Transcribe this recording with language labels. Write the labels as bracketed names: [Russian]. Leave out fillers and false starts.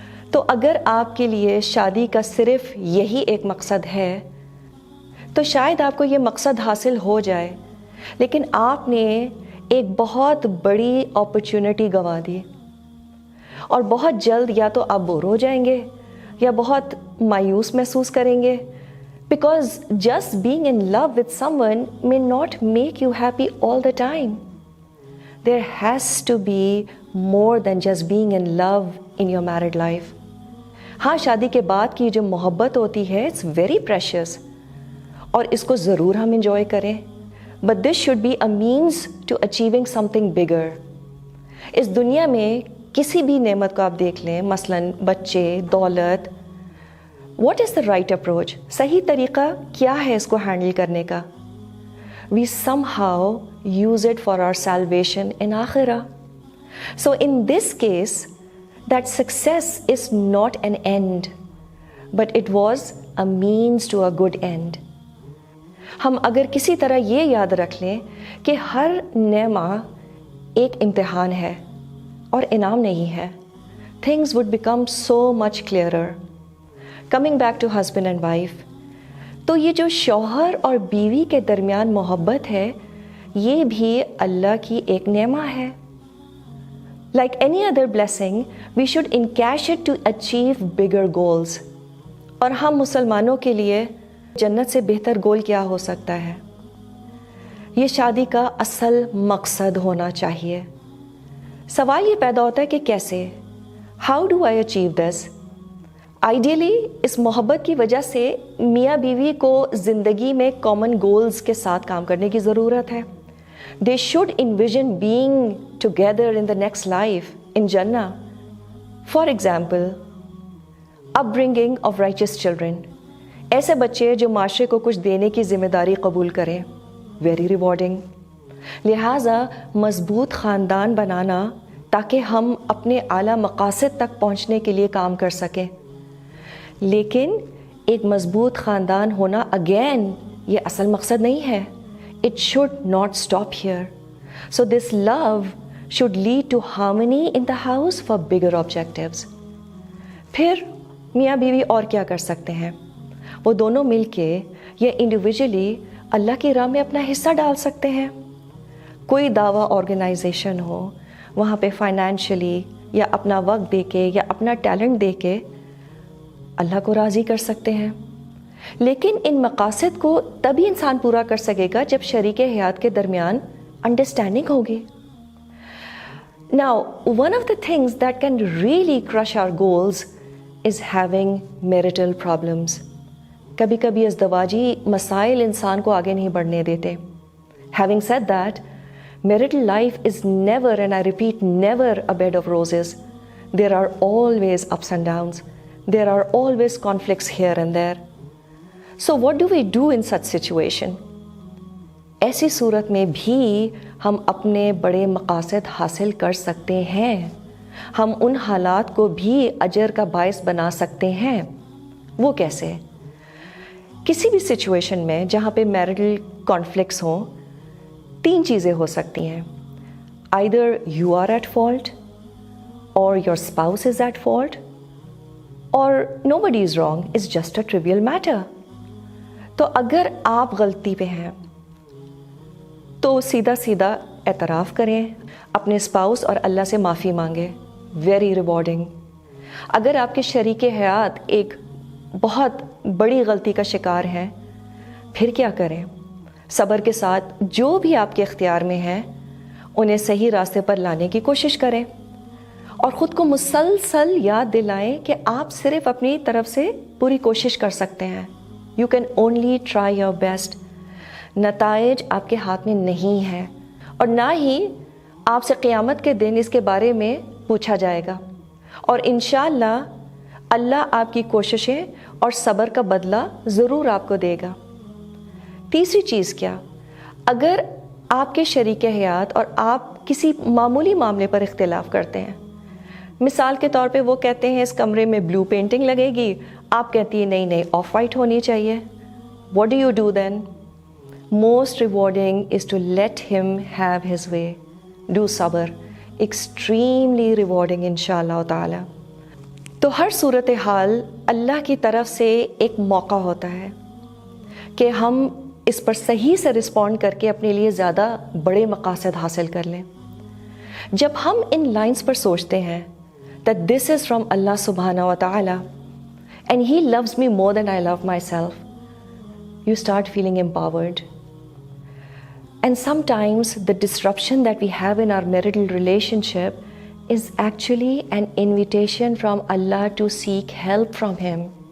[Urdu] تو اگر آپ کے لیے شادی کا صرف یہی ایک مقصد ہے تو شاید آپ کو یہ مقصد حاصل ہو جائے، لیکن آپ نے ایک بہت بڑی اپرچونٹی گنوا دی اور بہت جلد یا تو آپ بور ہو جائیں گے یا بہت مایوس محسوس کریں گے. [English] Because just being in love with someone may not make you happy all the time. There has to be more than just being in love in your married life. [Urdu] ہاں، شادی کے بعد کی جو محبت ہوتی ہے [English] it's very precious [Urdu] اور اس کو ضرور ہم انجوائے کریں. [English] But this should be a means to achieving something bigger. [Urdu] اس دنیا میں کسی بھی نعمت کو آپ دیکھ لیں، مثلاً بچے، دولت، [English] What is the right approach? [Urdu] صحیح طریقہ کیا ہے اس کو ہینڈل کرنے کا؟ [English] We somehow use it for our salvation in آخرہ. So in this case that success is not an end but it was a means to a good end. [Urdu] ہم اگر کسی طرح یہ یاد رکھ لیں کہ ہر نعمہ ایک امتحان ہے اور انعام نہیں ہے، [English] things would become so much clearer. Coming back to husband and wife، [Urdu] تو یہ جو شوہر اور بیوی کے درمیان محبت ہے یہ بھی اللہ کی ایک نعمہ ہے. [English] Like any other blessing, we should encash it to achieve bigger goals. [Urdu] اور ہم مسلمانوں کے لیے جنت سے بہتر گول کیا ہو سکتا ہے؟ یہ شادی کا اصل مقصد ہونا چاہیے. سوال یہ پیدا ہوتا ہے کہ کیسے؟ [English] How do I achieve this? [Urdu] Ideally اس محبت کی وجہ سے میاں بیوی کو زندگی میں کامن گولز کے ساتھ کام کرنے کی ضرورت ہے. [English] They should envision being together in the next life in جنہ. For example, upbringing of riches children, [Urdu] ایسے بچے جو معاشرے کو کچھ دینے کی ذمہ داری قبول کریں، [English] Very rewarding. [Urdu] لہٰذا مضبوط خاندان بنانا تاکہ ہم اپنے اعلیٰ مقاصد تک پہنچنے کے لیے کام کر سکیں. لیکن ایک مضبوط خاندان ہونا اگین یہ اصل مقصد نہیں ہے. [English] It should not stop here. So this love should lead to harmony in the house for bigger objectives. [Urdu] پھر میاں بیوی اور کیا کر سکتے ہیں؟ وہ دونوں مل کے یا انڈیویجولی اللہ کی راہ میں اپنا حصہ ڈال سکتے ہیں. کوئی دعویٰ آرگنائزیشن ہو، وہاں پہ فائنینشلی یا اپنا وقت دے کے یا اپنا ٹیلنٹ دے کے اللہ کو راضی کر سکتے ہیں. لیکن ان مقاصد کو تبھی انسان پورا کر سکے گا جب شریک حیات کے درمیان انڈرسٹینڈنگ ہوگی. [English] Now, one of the things that can really crush our goals is having marital problems. [Urdu] کبھی کبھی ازدواجی مسائل انسان کو آگے نہیں بڑھنے دیتے. [English] Having said that, marital life is never, and I repeat, never a bed of roses. There are always ups and downs. There are always conflicts here and there. So what do we do in such situation? [Urdu] ایسی صورت میں بھی ہم اپنے بڑے مقاصد حاصل کر سکتے ہیں. ہم ان حالات کو بھی اجر کا باعث بنا سکتے ہیں. وہ کیسے؟ کسی بھی سچویشن میں جہاں پہ میرٹل کانفلکٹس ہوں، تین چیزیں ہو سکتی ہیں. [English] Either you are at fault, or your spouse is at fault, اور nobody is wrong, it's just a trivial matter. [Urdu] تو اگر آپ غلطی پہ ہیں تو سیدھا سیدھا اعتراف کریں، اپنے اسپاؤس اور اللہ سے معافی مانگیں، [English] Very rewarding. [Urdu] اگر آپ کے شریک حیات ایک بہت بڑی غلطی کا شکار ہیں، پھر کیا کریں؟ صبر کے ساتھ جو بھی آپ کے اختیار میں ہیں انہیں صحیح راستے پر لانے کی کوشش کریں، اور خود کو مسلسل یاد دلائیں کہ آپ صرف اپنی طرف سے پوری کوشش کر سکتے ہیں. [English] You can only try your best. [Urdu] نتائج آپ کے ہاتھ میں نہیں ہے، اور نہ ہی آپ سے قیامت کے دن اس کے بارے میں پوچھا جائے گا، اور انشاءاللہ اللہ آپ کی کوششیں اور صبر کا بدلہ ضرور آپ کو دے گا. تیسری چیز کیا؟ اگر آپ کے شریک حیات اور آپ کسی معمولی معاملے پر اختلاف کرتے ہیں، مثال کے طور پہ وہ کہتے ہیں اس کمرے میں بلو پینٹنگ لگے گی، آپ کہتی ہیں نہیں آف وائٹ ہونی چاہیے. [English] What do you do then? Most rewarding is to let him have his way. Do صبر، extremely rewarding انشاءاللہ تعالی. [Urdu] تو ہر صورتحال اللہ کی طرف سے ایک موقع ہوتا ہے کہ ہم اس پر صحیح سے رسپونڈ کر کے اپنے لیے زیادہ بڑے مقاصد حاصل کر لیں. جب ہم ان لائنز پر سوچتے ہیں [English] that this is from Allah subhanahu wa ta'ala and He loves me more than I love myself, you start feeling empowered. And sometimes the disruption that we have in our marital relationship is actually an invitation from Allah to seek help from Him.